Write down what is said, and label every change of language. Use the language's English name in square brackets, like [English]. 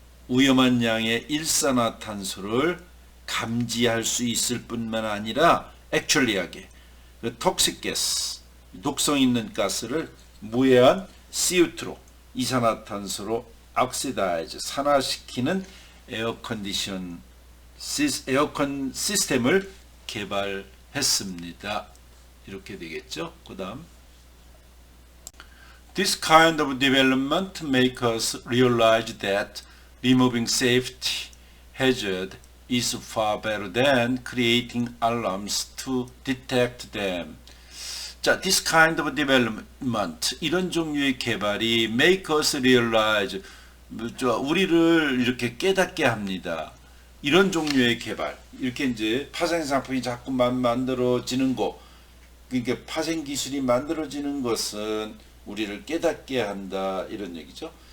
[Korean] 위험한 양의 일산화탄소를 감지할 수 있을 뿐만 아니라 액츄얼리하게 그 톡식 가스, 독성 있는 가스를 무해한 CO2로, 이산화탄소로 oxidize, 산화시키는 에어컨 시스템을 개발했습니다. 이렇게 되겠죠. 그 다음 [English] This kind of development makes us realize that removing safety hazard is far better than creating alarms to detect them. [Korean] 자, [English] this kind of development, [Korean] 이런 종류의 개발이 [English] make us realize, [Korean] 우리를 이렇게 깨닫게 합니다. 이런 종류의 개발, 이렇게 이제 파생 상품이 자꾸만 만들어지는 거, 그러니까 파생 기술이 만들어지는 것은 우리를 깨닫게 한다, 이런 얘기죠.